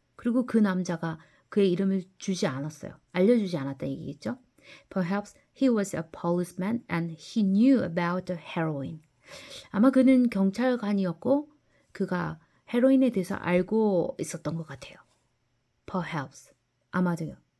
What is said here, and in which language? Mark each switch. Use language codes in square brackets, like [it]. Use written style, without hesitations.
[ko] 그리고 그 남자가 그의 이름을 주지 않았어요. 알려주지 않았다 얘기겠죠? [en] Perhaps he was a policeman and he knew about the heroin. [ko] 아마 그는 경찰관이었고 그가 헤로인에 대해서 알고 있었던 것 같아요. [en] Perhaps, 아마도요.